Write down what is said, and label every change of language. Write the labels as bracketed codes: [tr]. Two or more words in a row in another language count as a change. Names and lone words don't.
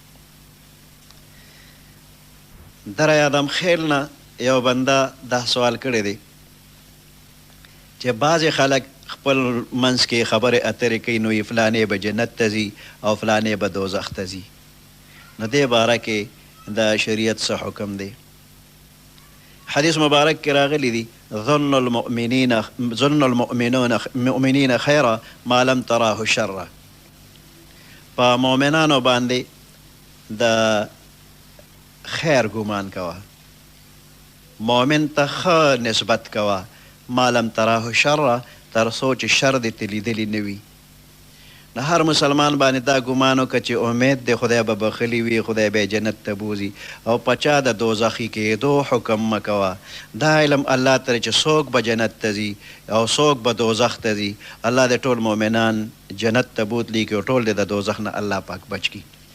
[ps] در آدم خیل نه یو بنده دا سوال کړی دی چې بعضې خلک خپل منځ کې خبرې اترې کوي نو فلانې به جنت ته ځي او فلانې به دوزخ ته ځي نو دې باره کې د شریعت څه حکم دی حدیث مبارک کې راغلی دی ظن [ar] المؤمنین خیرا ما لم تراه شرا [ps] په مؤمنانو باندې د خیر ګمان کوه مؤمن ته ښه نسبت کوه [ar] ما لم تراه شرا [ps] تر څو چې شر دې ته لیدلی نه وي نه هر مسلمان باندې دا ګمان وکړه چې امید دی خدای به بخلي وي خدای به جنت ته بوځي او په چا د دوزخي کېدو حکم مه کوه دا علم الله ته چې څوک به جنت ته ځي او څوک به دوزخ ته ځي الله د ټول مؤمنان جنت ته بوتلی کړي او ټول د دوزخ نه الله پاک بچ کړي